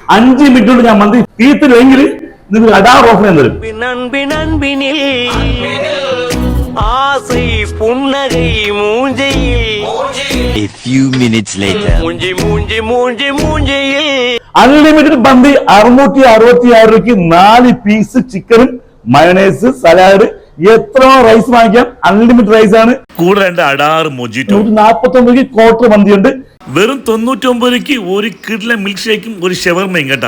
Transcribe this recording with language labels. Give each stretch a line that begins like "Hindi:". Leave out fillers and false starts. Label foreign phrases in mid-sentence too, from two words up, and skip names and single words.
Malayalam: 5 മിനിറ്റ് കൊണ്ട് ഞാൻ മന്തി തീർത്തില്ലെങ്കിൽ നിങ്ങൾ അടാർ ഓഫർ തരും.
Tamil: ஆசை புன்னகை மூஞ்சையில்
English: A few minutes later.
Tamil: மூஞ்சியில்
Malayalam: അൺലിമിറ്റഡ് മന്തി 666 രൂപയ്ക്ക് 4 പീസ് ചിക്കനും മയണൈസ് സലാഡ് എത്ര റൈസ് വാങ്ങിക്കാം. അൺലിമിറ്റഡ് റൈസ് ആണ്. കൂടെ 2 അടാർ മൊജിറ്റോ. 149 രൂപയ്ക്ക് ക്വാർട്ടർ മന്തിയുണ്ട്. വെറും 99 രൂപയ്ക്ക് ഒരു കിഡ്ല മിൽക്ക് ഷേക്കും ഒരു ഷവർമയും കേട്ടാ.